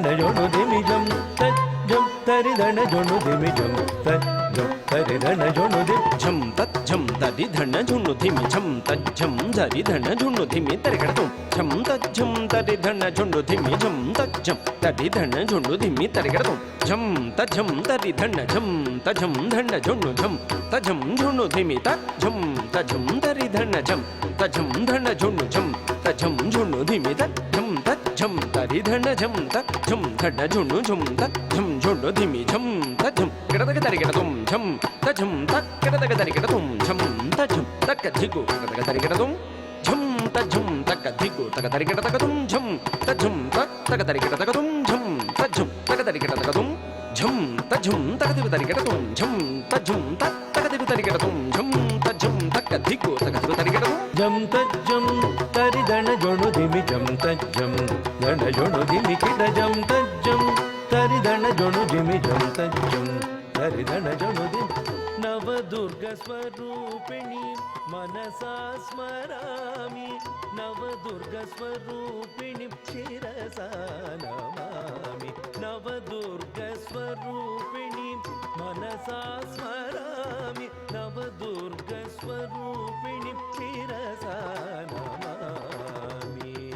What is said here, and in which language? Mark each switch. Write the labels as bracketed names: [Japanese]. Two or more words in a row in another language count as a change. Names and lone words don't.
[Sanskrit] जोणु धिमि झम तज्जम तरिदण जोणु धिमि झम तज्जम तरिदण जोणु धिमि झम तज्जम तरिदण जोणु धिमि झम तज्जम तरिदण जोणु धिमि तरिगडतु झम तज्जम तरिदण जोणु धिमि झम तज्जम तरिदण जोणु धिमि तरिगडतु झम तज्जम तरिदण झम तज्जम धण जोणु झम तज्जम जोणु धिमि तज्जम तज्जम तरिदण झम तज्जम धण जोणु झम तज्जम जोणु धिमि तज्जम तज्जम झम तरि धन झम त झम धन झुनु झुम त झम झुनु धिमि झम त झम गिड़ तक तरि गिड़ तुम झम त झम तक गिड़ तक तरि गिड़ तुम झम त झम तक धिगु तक तरि गिड़ तुम झम त झम तक धिगु तक तरि गिड़ तक तुम झम त झम तक तरि गिड़ तक तुम झम त झम तक तरि गिड़ तक तुम झम त झम तक धिगु तरि गिड़ तुम झम त झम तक धिगु तरि गिड़ तुम झम त झम तक धिगु तरि गिड़ तुम झम त झम तरि धन जोणु धिमि झम त झम धन जोणु धिमि किड झम त झम तरि धन जोणु धिमि झम त झम तरि धन जोणु धिमि नवदुर्ग स्वरूपिणी मनसा स्मरामि नवदुर्ग स्वरूपिणी शिरसा नमामि नवदुर्ग स्वरूपिणी मनसा स्मरामि नवदुर्ग स्वरूपिणी शिरसा नमामि